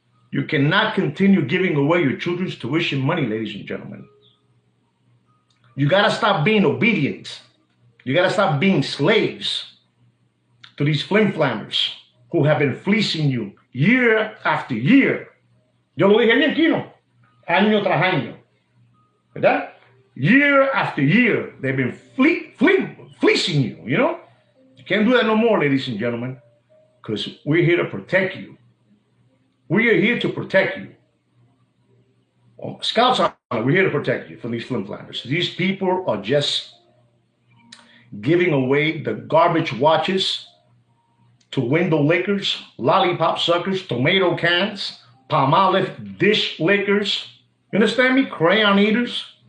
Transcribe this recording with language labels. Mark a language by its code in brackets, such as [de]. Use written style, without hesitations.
[en] You cannot continue giving away your children's tuition money, ladies and gentlemen. You got to stop being obedient. You got to stop being slaves to these flim flammers who have been fleecing you year after year. [es] Yo lo dije bien, Kino. Año tras año. ¿Verdad? [en] Year after year, they've been fleecing you, you know? You can't do that no more, ladies and gentlemen, because we're here to protect you. We are here to protect you. Well, Scouts Honor, we're here to protect you from these flimflammers. These people are just giving away the garbage watches to window lickers, lollipop suckers, tomato cans, Palmolive dish lickers. You understand me? Crayon eaters.